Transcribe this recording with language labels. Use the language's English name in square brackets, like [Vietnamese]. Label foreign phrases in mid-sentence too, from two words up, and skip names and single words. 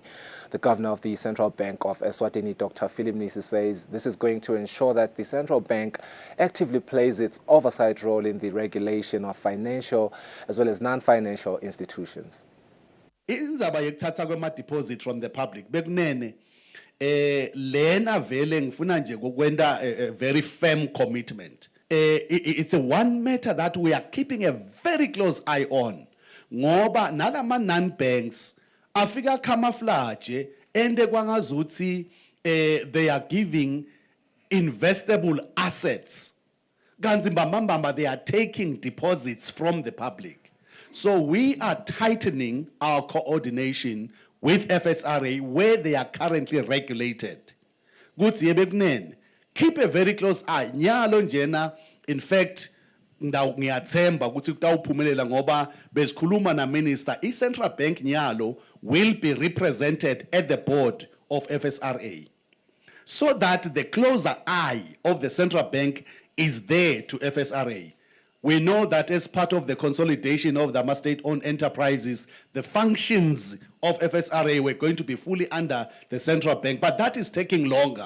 [English] The governor of the Central Bank of Eswatini, Dr. Philip Nyusi, says this is going to ensure that the central bank actively plays its oversight role in the regulation of financial as well as non-financial institutions. [Swati] Inzaba yekuthatha kwema [English] deposit from the public [Swati] bekunene lena vele ngifuna nje kokwenda [English] a very firm commitment. It's a one matter that we are keeping a very close eye on [Swati] ngoba nalama non-banks afika camouflage ende kwangazuthi [English] they are giving investable assets [Swati] kanti mbambamba [English] they are taking deposits from the public. So we are tightening our coordination with FSRA where they are currently regulated. Keep a very close eye. [Swati] Nyalo njena, [English] in fact, [Swati] ngiyathemba ukuthi kutawuphumelela ngoba besikhuluma na minister, i-Central Bank nyalo [English] will be represented at the board of FSRA. So that the closer eye of the Central Bank is there to FSRA. We know that as part of the consolidation of the state-owned enterprises, the functions of FSRA were going to be fully under the central bank, but that is taking longer.